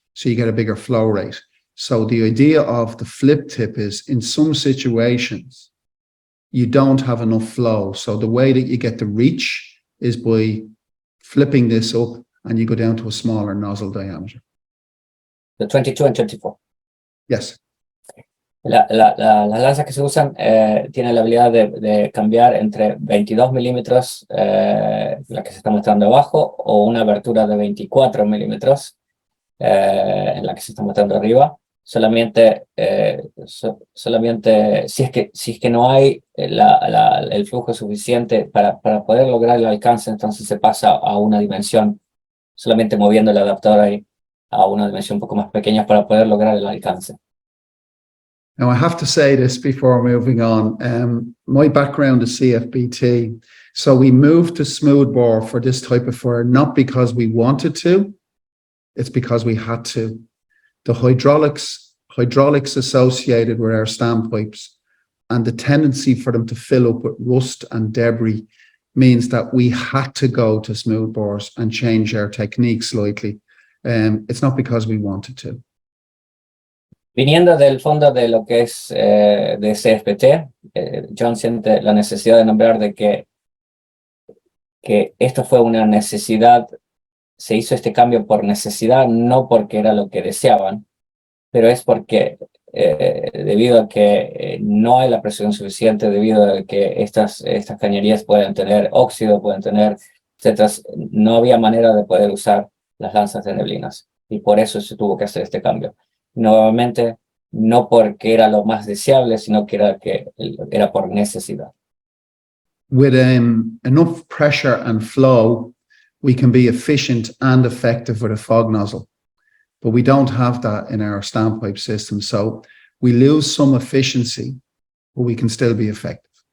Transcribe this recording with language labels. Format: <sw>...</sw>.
<en>So you get a bigger flow rate. So the idea of the flip tip is in some situations, you don't have enough flow. So the way that you get the reach is by flipping this up and you go down to a smaller nozzle diameter. The 22 and 24. Yes.</en> <es>Las lanzas que se usan tienen la habilidad de cambiar entre 22 milímetros, la que se está mostrando abajo, o una abertura de 24 milímetros, en la que se está mostrando arriba. Solamente si es que no hay el flujo suficiente para poder lograr el alcance, entonces se pasa a una dimensión, solamente moviendo el adaptador ahí a una dimensión un poco más pequeña para poder lograr el alcance.</es> <en>Now, I have to say this before moving on. My background is CFBT, so we moved to smoothbore for this type of fire, not because we wanted to, it's because we had to. The hydraulics associated with our standpipes and the tendency for them to fill up with rust and debris means that we had to go to smoothbores and change our technique slightly. It's not because we wanted to.</en> <es>Viniendo del fondo de lo que es de CFPT, John siente la necesidad de nombrar de que esto fue una necesidad, se hizo este cambio por necesidad, no porque era lo que deseaban, pero es porque debido a que no hay la presión suficiente, debido a que estas cañerías pueden tener óxido, pueden tener, etcétera, no había manera de poder usar las lanzas de neblinas, y por eso se tuvo que hacer este cambio. Nuevamente, no porque era lo más deseable, sino que era por necesidad.</es> <en>With enough pressure and flow, we can be efficient and effective with a fog nozzle. But we don't have that in our standpipe system. So we lose some efficiency, but we can still be effective.</en>